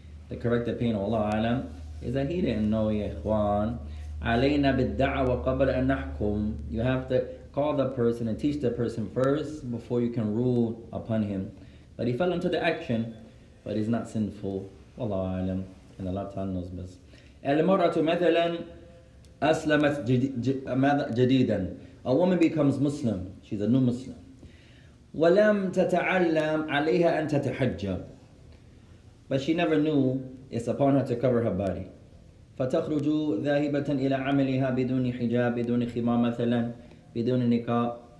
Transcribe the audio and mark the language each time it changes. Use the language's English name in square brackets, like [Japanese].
[English] The correct opinion, Allah Alam, is that he didn't know, ya ikhwan. [Arabic] عَلَيْنَا بِالدَّعْوَ قَبْلَ أَن نَحْكُمْ. [English] You have to call the person and teach the person first before you can rule upon him. But he fell into the action, but he's not sinful. Allah Alam. And Allah Ta'ala knows best. [Arabic] المرأة مثلا أسلمت جديدا. [English] A woman becomes Muslim. She's a new Muslim. [Arabic] ولم تتعلم عليها أن تتحجب. [English] But she never knew it's upon her to cover her body. [Arabic] فتخرج ذاهبة إلى عملها بدون حجاب بدون خمار مثلا بدون نقاب.